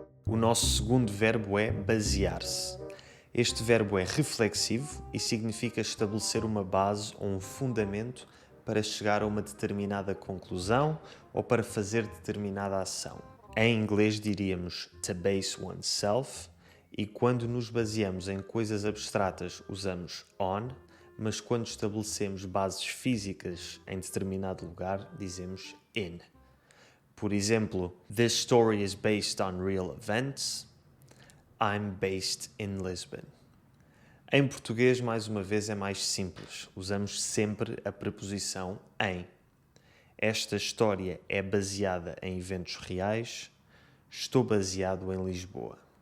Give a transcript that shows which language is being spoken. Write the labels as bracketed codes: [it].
[pt] O nosso segundo verbo é basear-se. Este verbo é reflexivo e significa estabelecer uma base ou um fundamento para chegar a uma determinada conclusão ou para fazer determinada ação. Em inglês diríamos [en] to base oneself [pt] e quando nos baseamos em coisas abstratas usamos on, mas quando estabelecemos bases físicas em determinado lugar dizemos in. Por exemplo, [en] this story is based on real events. I'm based in Lisbon. [pt] Em português, mais uma vez, é mais simples. Usamos sempre a preposição em. Esta história é baseada em eventos reais. Estou baseado em Lisboa.